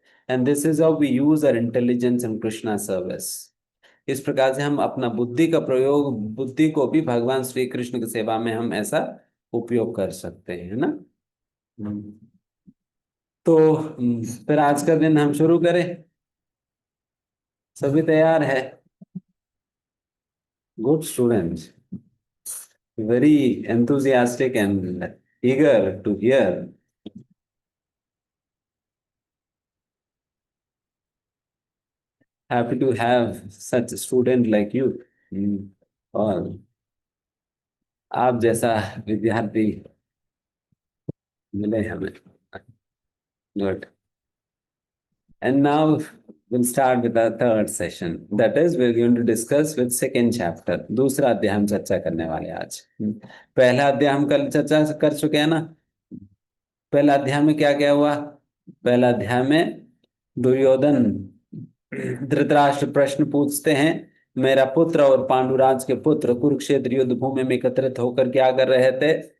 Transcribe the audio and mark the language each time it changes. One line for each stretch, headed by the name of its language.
English: And this is how we use our intelligence in Krishna service.
Hindi: इस प्रकार से हम अपना बुद्धि का प्रयोग, बुद्धि को भी भगवान श्री कृष्ण की सेवा में हम ऐसा उपयोग कर सकते हैं, है ना। हम्म। तो फिर आज का दिन हम शुरू करें। सभी तैयार है?
English: Good student, very enthusiastic and eager to hear. Happy to have such a student like you.
Hindi: और आप जैसा विद्यार्थी मिले हमें। Good.
English: And now we'll start with the third session. That is, we're going to discuss with second chapter.
Hindi: दूसरा अध्याय हम चर्चा करने वाले हैं आज। पहला अध्याय हम कल चर्चा कर चुके हैं ना। पहला अध्याय में क्या क्या हुआ? पहला अध्याय में दुर्योधन धृतराष्ट्र प्रश्न पूछते हैं, मेरा पुत्र और पांडुराज के पुत्र कुरुक्षेत्र युद्ध भूमि में एकत्रित होकर क्या कर रहे थे।